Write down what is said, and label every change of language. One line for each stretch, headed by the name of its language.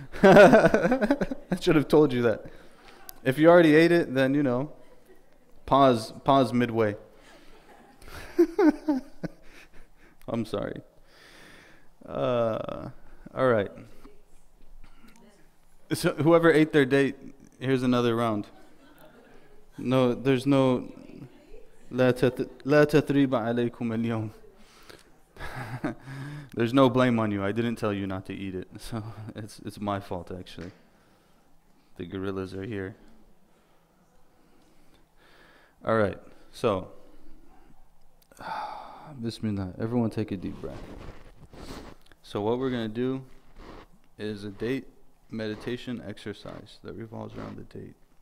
English: I should have told you that. If you already ate it, then, you know, pause midway. I'm sorry. All right. So whoever ate their date, here's another round. No, there's no
Arabic: لا تثريب عليكم اليوم.
English: There's no blame on you. I didn't tell you not to eat it, so it's my fault actually. The gorillas are here. All right, so Bismillah. Everyone take a deep breath. So what we're gonna do is a date meditation exercise that revolves around the date.